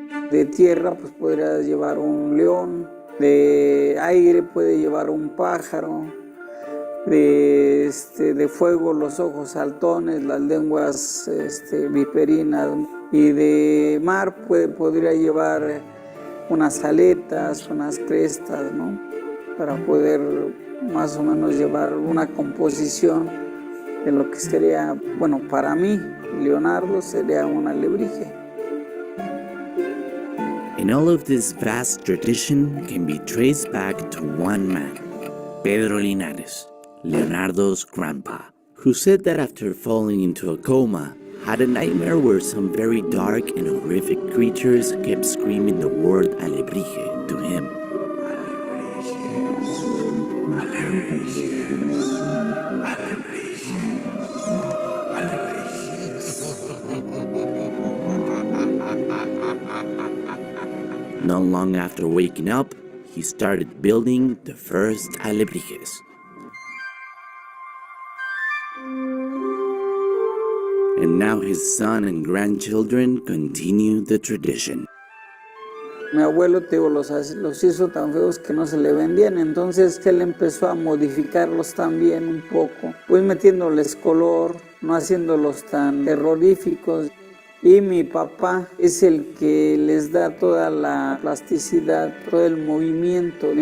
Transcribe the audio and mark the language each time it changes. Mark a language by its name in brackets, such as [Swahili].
[Spanish] De tierra pues podría llevar un león, de aire puede llevar un pájaro, de fuego los ojos saltones, las lenguas viperinas, y de mar podría llevar unas aletas, unas crestas, ¿no? Para poder más o menos llevar una composición de lo que sería, bueno, para mí, Leonardo sería un alebrije. [English] And all of this vast tradition can be traced back to one man, Pedro Linares, Leonardo's grandpa, who said that after falling into a coma, had a nightmare where some very dark and horrific creatures kept screaming the word alebrije to him. Not long after waking up, he started building the first alebrijes. And now his son and grandchildren continue the tradition. [Spanish] Mi abuelo, te digo, los hizo tan feos que no se le vendían, entonces él empezó a modificarlos también un poco, pues metiéndoles color, no haciéndolos tan terroríficos. Y mi papá es el que les da toda la plasticidad, todo el movimiento.